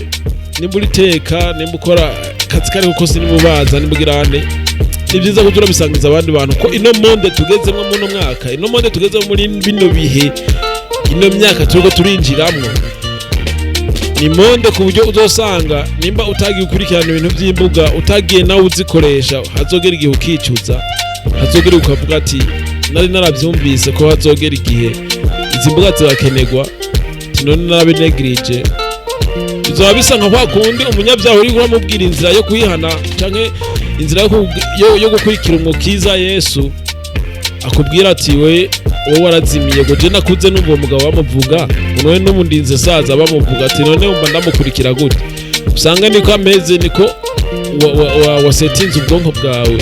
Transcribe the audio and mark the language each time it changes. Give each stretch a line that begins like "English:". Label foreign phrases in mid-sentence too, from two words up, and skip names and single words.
Rundi: Nimba uriteka, nimba ukora akazi kariko kose, nimubaza nimugirane, ni byiza kugira bisangiza abandi bantu ko ino monde tugezemo muno mwaka, ino monde tugezemo muri bino bihe, ino myaka turiko turinjiramwo, ni monde ku buryo uzosanga nimba utagiye ukurikirana ibintu by'imbuga, utagiye nawe uzikoresha, hazogera igihe ukicuza, hazogera ukavuga ati nari narabyumvise ko hazogera igihe izi mbuga zirakenerwa, none narabinegrije. Bizoba bisa nka kwa kundi umunyabyaha uri kuramubwira inzira yo kwihana canke inzira yo gukurikira umukiza Yesu, akubwira ati wowe warazimiye, ngo je nakuze numva umugabo bamuvuga, none n'umundinze saza bamuvuga, ati none umba ndamukurikira gute? Usanga niko ameze, niko wasetinze ubwonko bwawe.